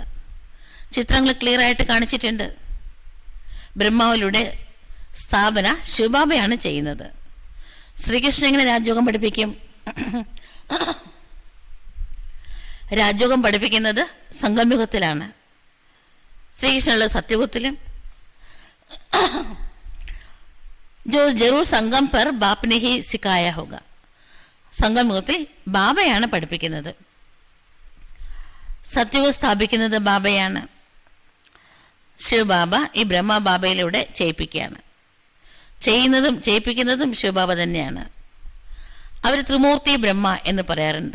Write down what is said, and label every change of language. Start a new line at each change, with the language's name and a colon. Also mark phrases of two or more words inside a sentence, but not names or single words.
Malayalam: ചിത്രങ്ങൾ ക്ലിയറായിട്ട് കാണിച്ചിട്ടുണ്ട്. ബ്രഹ്മാവിലൂടെ സ്ഥാപന ശിവബാബയാണ് ചെയ്യുന്നത്. ശ്രീകൃഷ്ണൻ എങ്ങനെ രാജയോഗം പഠിപ്പിക്കും? രാജയോഗം പഠിപ്പിക്കുന്നത് സംഗമയുഗത്തിലാണ്. ശ്രീകൃഷ്ണനുള്ള സത്യയുഗത്തിലും.
Hindi: जो जरूर संगम पर बाप ने ही सिखाया होगा.
Malayalam: സംഗമയുഗത്തിൽ ബാബയാണ് പഠിപ്പിക്കുന്നത്. സത്യയുഗം സ്ഥാപിക്കുന്നത് ബാബയാണ്. ശിവബാബ ഈ ബ്രഹ്മ ബാബയിലൂടെ ചെയ്യിപ്പിക്കുകയാണ്. ചെയ്യുന്നതും ചെയ്യിപ്പിക്കുന്നതും ശിവബാബ തന്നെയാണ്. അവർ ത്രിമൂർത്തി ബ്രഹ്മ എന്ന് പറയാറുണ്ട്.